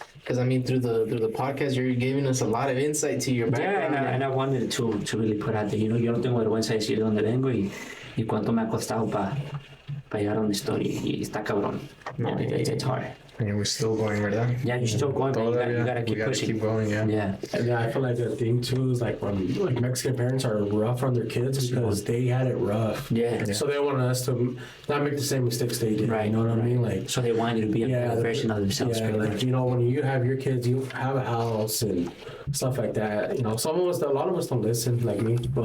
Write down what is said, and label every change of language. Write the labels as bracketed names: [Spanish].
[English] Because I mean, through the podcast, you're giving us a lot of insight to your background. Yeah, and I wanted to really put out there, you know, [Spanish] yo no tengo vergüenza de decir de dónde vengo y cuánto me ha costado para llegar a donde estoy, y está cabrón. [English] No, it's hard. And we're still going, ¿verdad? Yeah, you're still going, but you gotta keep pushing. Keep going, yeah. Yeah. And I feel like the thing too is like when like Mexican parents are rough on their kids because they had it rough. Yeah. So they want us to not make the same mistakes they did. Right. You know what I mean? Like, So they want you to be a better version of themselves. yeah, pretty like much. you know, when you have your kids, you have a house and stuff like that. You know, a lot of us don't listen, like me.